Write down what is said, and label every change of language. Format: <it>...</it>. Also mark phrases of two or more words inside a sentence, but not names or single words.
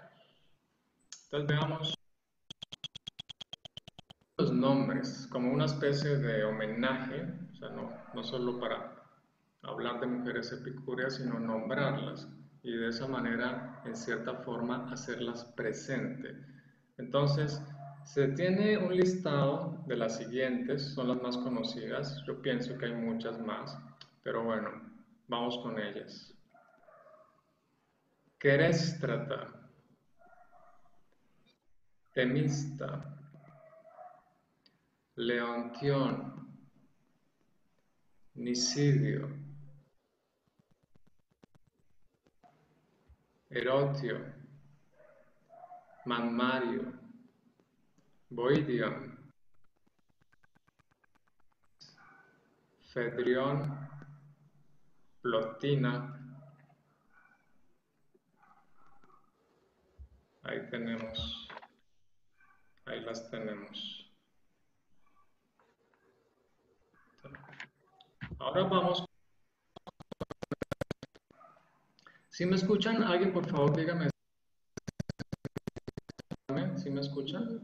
<es>Entonces veamos los nombres como una especie de homenaje, o sea, no solo para hablar de mujeres epicúreas, sino nombrarlas y de esa manera, en cierta forma, hacerlas presente. Entonces, se tiene un listado de las siguientes, son las más conocidas, yo pienso que hay muchas más, pero bueno, vamos con ellas. Queréstrata, Temista, Leontión, Nisidio, Erotio, Manmario, Boidion, Fedrión, Plotina, Ahí tenemos, ahí las tenemos. Ahora vamos. Si me escuchan, alguien por favor dígame si me escuchan.</es>